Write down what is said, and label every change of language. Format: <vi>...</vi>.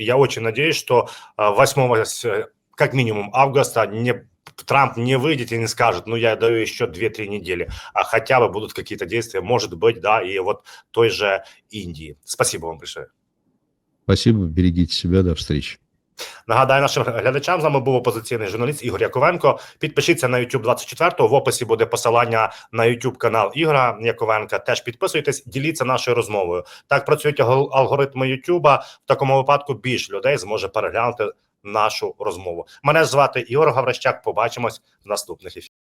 <ru>Я очень надеюсь, что 8, как минимум, августа Трамп не выйдет и не скажет, ну, я даю еще 2-3 недели, а хотя бы будут какие-то действия, может быть, да, и вот той же Индии. Спасибо вам большое. Спасибо, берегите себя, до встречи.</ru> <uk>Нагадаю нашим глядачам, з нами був опозиційний журналіст Ігор Яковенко. Підпишіться на YouTube 24-го, в описі буде посилання на YouTube канал Ігоря Яковенка. Теж підписуйтесь, діліться нашою розмовою. Так працюють алгоритми YouTube, в такому випадку більше людей зможе переглянути нашу розмову. Мене звати Ігор Гаврищак, побачимось в наступних ефірах.</uk>